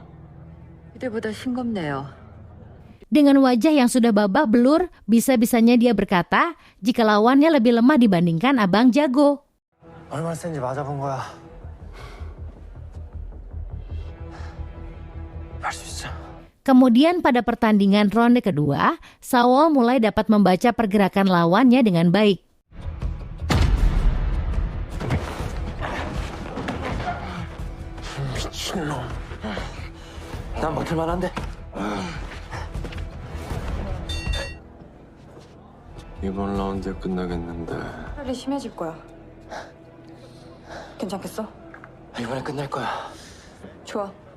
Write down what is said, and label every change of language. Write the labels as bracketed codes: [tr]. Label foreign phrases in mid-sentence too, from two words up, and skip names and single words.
[ko] 그때보다 싱겁네요. [id] Dengan wajah yang sudah babak belur, bisa-bisanya dia berkata jika lawannya lebih lemah dibandingkan Abang Jago. [ko] 얼마나 센지 맞아본 거야. 할 수 있어. [id] Kemudian pada pertandingan ronde kedua, Sawol mulai dapat membaca pergerakan lawannya dengan baik. [ko] 미친놈. 난 버틸만한데. 이번 라운드에 끝나겠는데. 빨리 심해질 거야. 괜찮겠어? 이번에 끝날 거야. 좋아.